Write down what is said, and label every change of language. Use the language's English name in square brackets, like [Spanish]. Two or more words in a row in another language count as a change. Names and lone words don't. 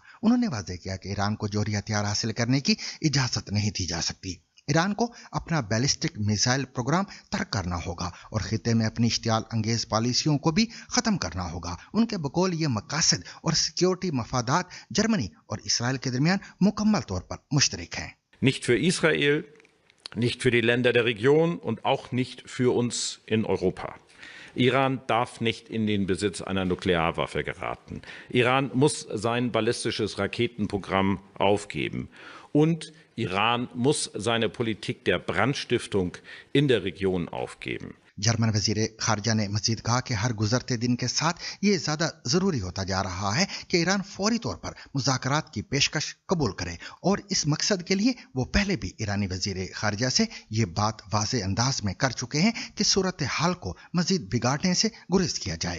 [Urdu] انہوں نے واضح کیا کہ ایران کو جوہری ہتھیار حاصل کرنے کی اجازت نہیں دی جا سکتی. ایران کو اپنا [English] ballistic missile program [Urdu] ترک کرنا ہوگا اور خطے میں اپنی اشتعال انگیز پالیسیوں کو بھی ختم کرنا ہوگا. ان کے بقول یہ مقاصد اور سکیورٹی مفادات جرمنی اور اسرائیل کے درمیان مکمل طور پر مشترک ہیں. [German] Nicht für Israel, nicht für die Länder der Region und auch nicht für uns in Europa. Iran darf nicht in den Besitz einer Nuklearwaffe geraten. Iran muss sein ballistisches Raketenprogramm aufgeben. Und Iran muss seine Politik der Brandstiftung in der Region aufgeben. [Urdu] جرمن وزیر خارجہ نے مزید کہا کہ ہر گزرتے دن کے ساتھ یہ زیادہ ضروری ہوتا جا رہا ہے کہ ایران فوری طور پر مذاکرات کی پیشکش قبول کرے اور اس مقصد کے لیے وہ پہلے بھی ایرانی وزیر خارجہ سے یہ بات واضح انداز میں کر چکے ہیں کہ صورت حال کو مزید بگاڑنے سے گریز کیا جائے.